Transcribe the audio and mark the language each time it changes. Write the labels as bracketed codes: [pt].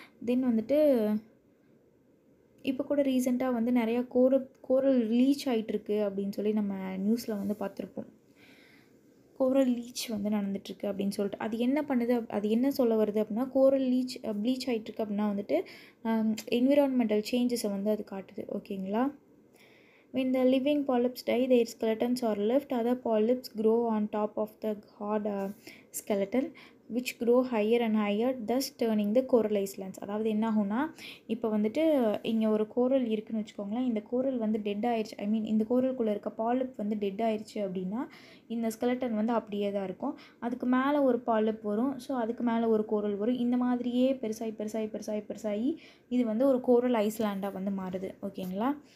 [ta] தென் வந்துட்டு இப்போ கூட ரீசெண்டாக வந்து நிறையா கோரல் லீச் ஆகிட்டுருக்கு அப்படின்னு சொல்லி நம்ம நியூஸில் வந்து பார்த்துருப்போம். கோரல் லீச் வந்து நடந்துட்டுருக்கு அப்படின்னு சொல்லிட்டு அது என்ன பண்ணுது, அது என்ன சொல்ல வருது அப்படின்னா, கோரல் ப்ளீச் ஆகிட்டுருக்கு அப்படின்னா வந்துட்டு என்விரான்மெண்டல் சேஞ்சஸை வந்து அது காட்டுது. ஓகேங்களா? [en] When the living polyps die, their skeletons are left. Other polyps grow on top of the hard skeleton, which grow higher and higher, thus turning the coral islands. [ta] அதாவது என்ன ஆகும்னா, இப்போ வந்துட்டு இங்கே ஒரு கோரல் இருக்குதுன்னு வச்சுக்கோங்களேன். இந்த கோரல் வந்து டெட் ஆயிடுச்சு, இந்த கோரலுக்குள்ளே இருக்க பாலிப் வந்து டெட் ஆயிடுச்சு அப்படின்னா இந்த ஸ்கெலட்டன் வந்து அப்படியே தான் இருக்கும். அதுக்கு மேலே ஒரு பாலிப் வரும், ஸோ அதுக்கு மேலே ஒரு கோரல் வரும். இந்த மாதிரியே பெருசாகி இது வந்து ஒரு கோரல் ஐஸ்லாண்டாக வந்து மாறுது. ஓகேங்களா?